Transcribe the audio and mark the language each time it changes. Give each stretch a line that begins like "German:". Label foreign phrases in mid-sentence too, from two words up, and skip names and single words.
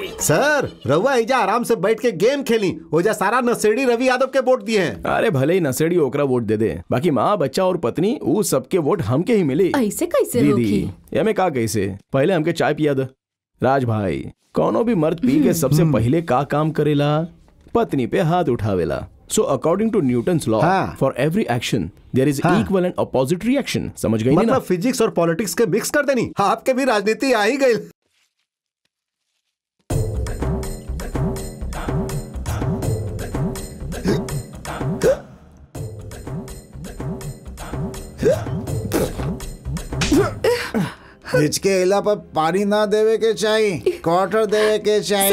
Bhojpuri: सर रउआ एजा आराम से बैठ के गेम खेली, ओजा सारा नशेड़ी रवि यादव के वोट दिए हैं। अरे भले ही नशेड़ी ओकरा वोट दे दे, बाकी माँ बच्चा और पत्नी वो सबके वोट हमके ही मिली। ऐसे कैसे दीदी ये में का कैसे? पहले हमके चाय पिया दे। राज भाई, कोनो भी मर्द पी के सबसे पहले का काम करेला? पत्नी पे हाथ उठावेला।
English: So according to Newton's law, for every action there is equal and opposite reaction.
Bhojpuri: समझ गई ना? मतलब फिजिक्स और पॉलिटिक्स के मिक्स कर देनी। आपके भी राजनीति आ ही गई। हिचके इला पर पानी ना देवे के चाहिए, क्वार्टर देवे के चाहिए।